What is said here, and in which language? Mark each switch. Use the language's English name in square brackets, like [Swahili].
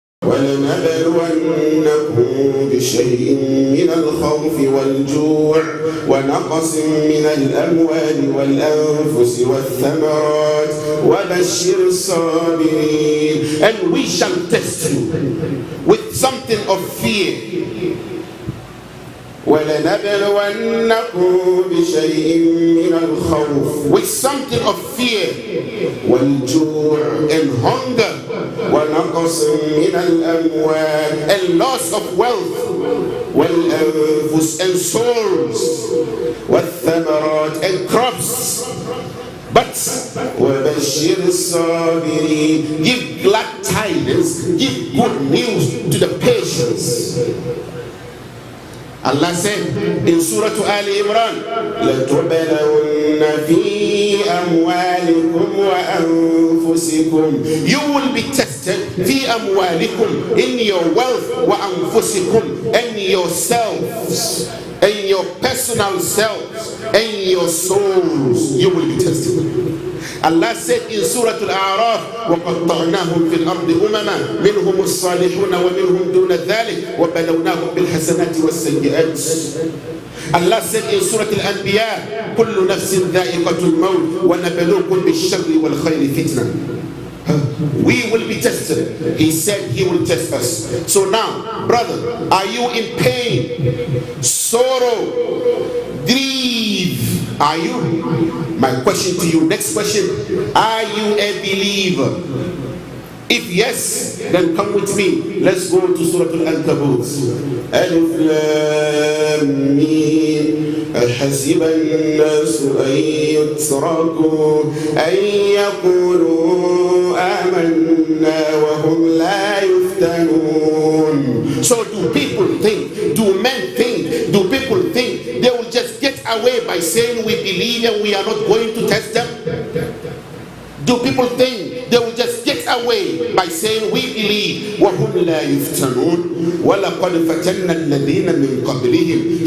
[Arabic] ولنبلونكم بشيء من الخوف والجوع ونقص من الأموال والأنفس والثمرات وبشر الصابرين. [English] And we shall test you with something of fear. [Arabic] وَلَنَبْلُوَنَّكُمْ بِشَيْءٍ مِّنَ الْخَوْفِ, [English] with something of fear, [Arabic] وَالْجُوعِ, [English] and hunger, [Arabic] وَنَقْصٍ مِّنَ الْأَمْوَالِ, [English] and loss of wealth, [Arabic] وَالْأَنفُسِ, [English] and souls, [Arabic] وَالثَّمَرَاتِ, [English] and crops. But [Arabic] وَبَشِّرِ الصَّابِرِينَ, [English] give glad tidings, give good news to the patients. Allah said in Surah Ali Imran, [Arabic] لَتُبْلَوُنَّ فِي أَمْوَالِكُمْ وَأَنفُسِكُمْ, [English] you will be tested [Arabic] فِي أَمْوَالِكُمْ, [English] in your wealth, [Arabic] وَأَنفُسِكُمْ, [English] and yourselves, and your personal selves, and your souls, you will be tested. Allah said in Surah Al-A'raf, [Arabic] وَقَطَّعْنَاهُمْ فِي الْأَرْضِ أُمَمًا مِنْهُمُ الصَّالِحُونَ وَمِنْهُمْ دُونَ ذَلِكَ وَبَلَوْنَاهُمْ بِالْحَسَنَاتِ وَالسَّيِّئَاتِ. [English] Allah said in Surah Al-Anbiya, [Arabic] كُلُّ نَفْسٍ ذَائِقَةُ الْمَوْتِ وَنَبْلُوكُمْ بِالشَّرِّ وَالْخَيْرِ فِتْنَةً. [English] We will be tested. He said he will test us. So now, brother, are you in pain, sorrow, grief? Are you? My question to you, next question, are you a believer? If yes, then come with me. Let's go to Surah Al-Ankabut. [Arabic] Alif Lam Mim. أحسب الناس أن يتركوا أن يقولوا آمنا وهم لا يفتنون. [English] So do people think, do men think, do people think they will just get away by saying we believe and we are not going to test them? Do people think they will just get away by saying we believe? [Arabic] وَهُمْ لَا يُفْتَنُونَ وَلَقَدْ فَتَنَّا الَّذِينَ مِنْ قَبْلِهِمْ.